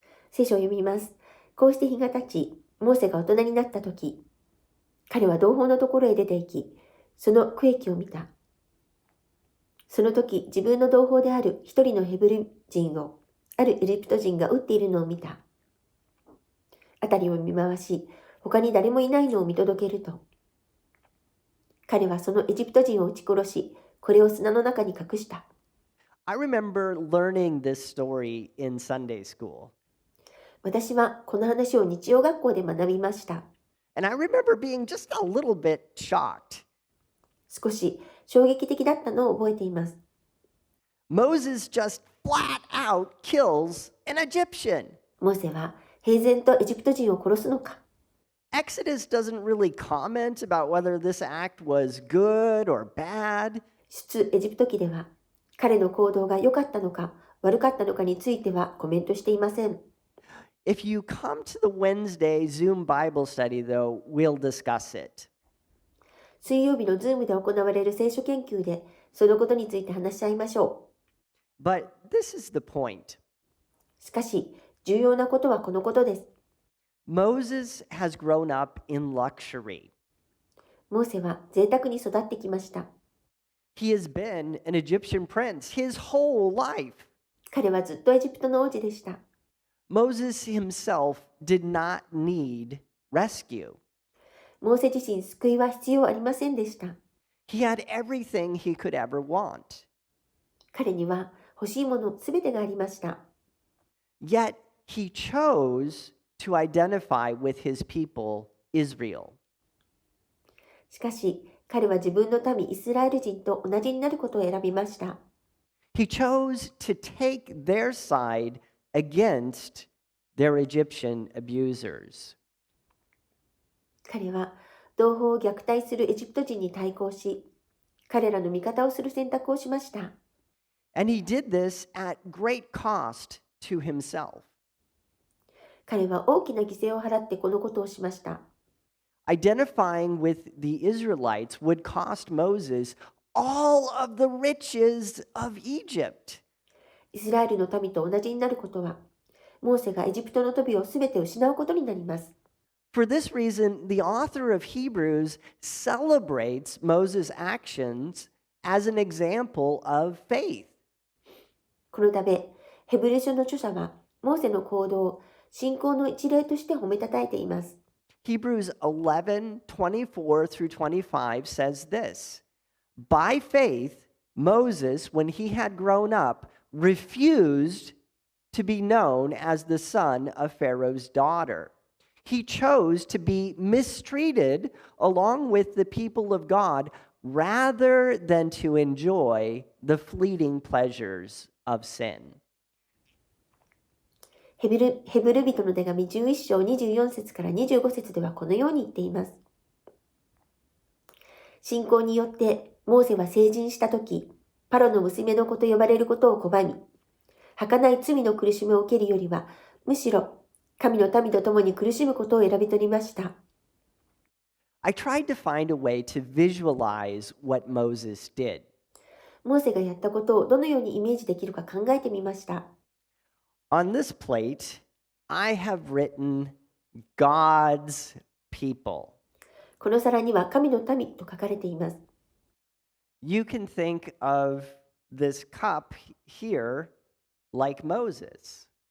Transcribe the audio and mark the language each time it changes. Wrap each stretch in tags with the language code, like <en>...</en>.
<ja>聖書を読みます。こうして日が経ち、モーセが大人になったとき、彼は同胞のところへ出て行き、その区域を見た。その時、自分の同胞である一人のヘブル人を、あるエジプト人が撃っているのを見た。辺りを見回し、他に誰もいないのを見届けると、彼はそのエジプト人を撃ち殺し、これを砂の中に隠した。</ja> <en>I remember learning this story in Sunday school.</en> <ja>私はこの話を日曜学校で学びました。</ja> <en>And I remember being just a little bit shocked.</en> <ja>少し衝撃的だったのを覚えています。</ja> <en>Moses just flat out kills an Egyptian.</en> <ja>モーセは平然とエジプト人を殺すのか。</ja> <en>Exodus doesn't really comment about whether this act was good or bad.</en> <ja>出エジプト記では彼の行動が良かったのか悪かったのかについてはコメントしていません。</ja> <en>If you come to the Wednesday Zoom Bible study, though, we'll discuss it.</en> <ja>水曜日のズームで行われる聖書研究でそのことについて話し合いましょ</ja> <en>But this is the point.</en> <ja>う。しかし重要なことはこのことです。</ja> <en>Moses has grown up in luxury.</en> <ja>モーセは贅沢に育ってきました。</ja> <en>He has been an Egyptian prince his whole life.</en> <ja>彼はずっとエジプトの王子でした。</ja> <en>Moses himself did not need rescue.</en> <ja>モーセ自身救いは必要ありませんでした。</ja> <en>He had everything he could ever want.</en> <ja>彼には欲しいものすべてがありました。</ja> <en>Yet he chose to identify with his people, Israel.</en> <ja>しかし、彼は自分の民イスラエル人と同じになることを選びました。</ja> <en>He chose to take their side against their Egyptian abusers.</en> <ja>彼は同胞を虐待するエジプト人に対抗し、彼らの味方をする選択をしました。</ja> <en>And he did this at great cost to himself.</en> <ja>彼は大きな犠牲を払ってこのことをしました。</ja> <en>Identifying with the Israelites would cost Moses all of the riches of Egypt.</en> <ja>イスラエルの民と同じになることは、モーセがエジプトの富をすべて失うことになります。</ja> <en>For this reason, the author of Hebrews celebrates Moses' actions as an example of faith.</en> <ja>このため、ヘブル書の著者は、モーセの行動を信仰の一例として褒めたたえています。</ja> <en>Hebrews 11:24 through 25 says this: By faith, Moses, when he had grown up, refused to be known as the son of Pharaoh's daughter. He chose to be mistreated along with the people of God rather than to enjoy the fleeting pleasures of sin.</en> <ja>ヘブル人の手紙11章24節から25節ではこのように言っています。信仰によってモーセは成人したとき、パロの娘の子と呼ばれることを拒み、儚い罪の苦しみを受けるよりは、むしろ神の民と共に苦しむことを選び取りました。</ja> <en>I tried to find a way to visualize what Moses did.</en> <ja>モーセがやったことをどのようにイメージできるか考えてみました。</ja> <en>On this plate, I have written God's people.</en> <ja>この皿には神の民と書かれています。</ja> <en>You can think of this cup here like Moses.</en>